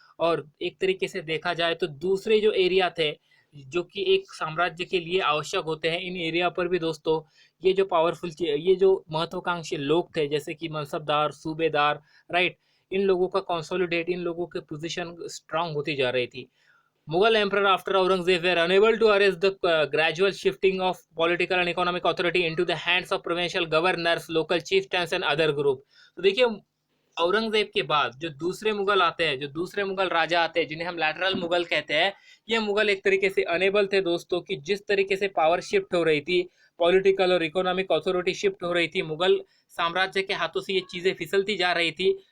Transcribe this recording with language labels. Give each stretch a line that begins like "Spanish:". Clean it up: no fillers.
Hindi: और एक तरीके से देखा जाए तो दूसरे जो एरिया थे, जो कि एक साम्राज्य के लिए आवश्यक होते हैं, इन एरिया पर भी दोस्तों ये जो महत्वाकांक्षी लोग थे, जैसे कि मनसबदार, सूबेदार, राइट, इन लोगों का कंसोलिडेट, इन लोगों की पोजीशन स्ट्रांग होती जा रही थी।
English: Mughal emperor after Aurangzeb were unable to arrest the gradual shifting of political and economic authority into the hands of provincial governors, local chieftains and other group।
Hindi: तो देखिए, औरंगजेब के बाद जो दूसरे मुगल आते हैं, जो दूसरे मुगल राजा आते हैं, जिन्हें हम लैटरल मुगल कहते हैं, ये मुगल एक तरीके से अनेबल थे दोस्तों कि जिस तरीके से पावर शिफ्ट हो रही थी, पॉलिटिकल और इकोनॉमिक अथॉरिटी शिफ्ट हो रही थी, मुगल साम्राज्य के हाथों से ये चीज़ें फिसलती जा रही थी।